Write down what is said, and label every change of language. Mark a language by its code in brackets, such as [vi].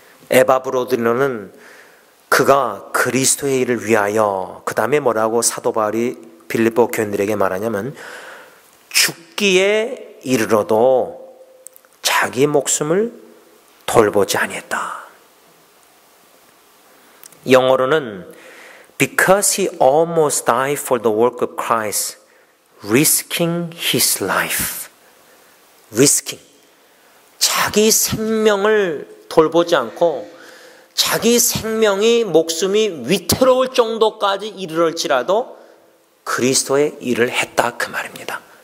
[ko] 에바브로디노는 그가 그리스도의 일을 위하여, 그 다음에 뭐라고 사도 바울이 빌립보 교인들에게 말하냐면 죽기에 이르러도 자기 목숨을 돌보지 아니했다. 영어로는 [en] Because he almost died for the work of Christ, risking his life. risking. [ko] 자기 생명을 돌보지 않고 자기 생명이, 목숨이 위태로울 정도까지 이르를지라도 그리스도의 일을 했다, 그 말입니다.